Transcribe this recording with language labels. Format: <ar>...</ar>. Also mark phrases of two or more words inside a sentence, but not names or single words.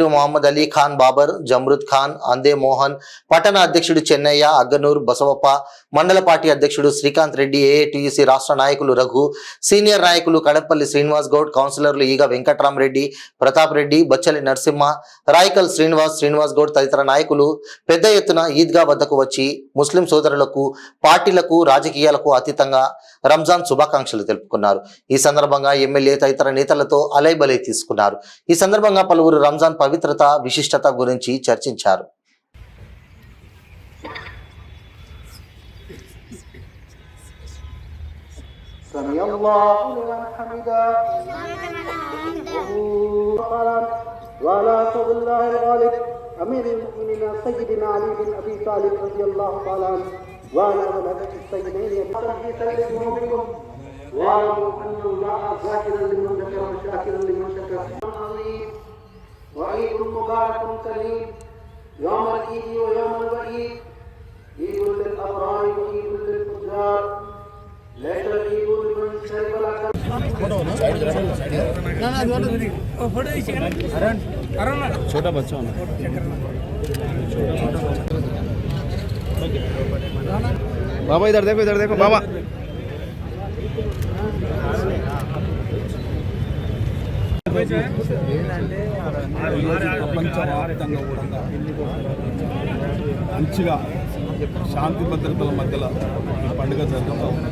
<te>మొహమ్మద్ అలీ ఖాన్ బాబర్, జమ్రుద్ ఖాన్, అందే మోహన్, పట్టణ అధ్యక్షుడు చెన్నయ్య, అగ్గనూర్ బసవప్ప, మండల పార్టీ అధ్యక్షుడు శ్రీకాంత్ రెడ్డి, ఏఐటియుసి రాష్ట్ర నాయకులు రఘు, సీనియర్ నాయకులు కడపల్లి శ్రీనివాస్ గౌడ్, కౌన్సిలర్లు ఈగ వెంకట్రామరెడ్డి, ప్రతాప్ రెడ్డి, బచ్చలి నరసింహ, రాయకల్ శ్రీనివాస్ గౌడ్ తదితర నాయకులు పెద్ద ఎత్తున ఈద్గా వద్దకు వచ్చి ముస్లిం సోదరులకు, పార్టీలకు, రాజకీయాలకు అతీతంగా రంజాన్ శుభాకాంక్షలు తెలుపుకున్నారు. ఈ సందర్భంగా ఎమ్మెల్యే తదితర నేతలతో అలైబలై తీసుకున్నారు. ఈ సందర్భంగా పలువురు రంజాన్ పవిత్రత, విశిష్టత గురించి చర్చించారు.</te> <ar>أمير المؤمنين سيدنا علي بن أبي طالب رضي الله تعالى عنه وعلى ولده السيدين بكم واعلموا أن الله ذاكرا لمن ذكر وشاكرا لمن شكر. عظيم وعيد مبارك كريم يوم العيد ويوم الوعيد، عيد للأبرار وعيد للفجار، ليس العيد لمن شرب الأكل.</ar> <hi>छोटा बच्चा होना बाबा, इधर देखो बाबा.</hi> <te>ప్రపంచవ్యాప్తంగా కూడా మంచిగా శాంతి భద్రతల మధ్యలో ఈ పండుగ జరుగుతూ ఉంది.</te>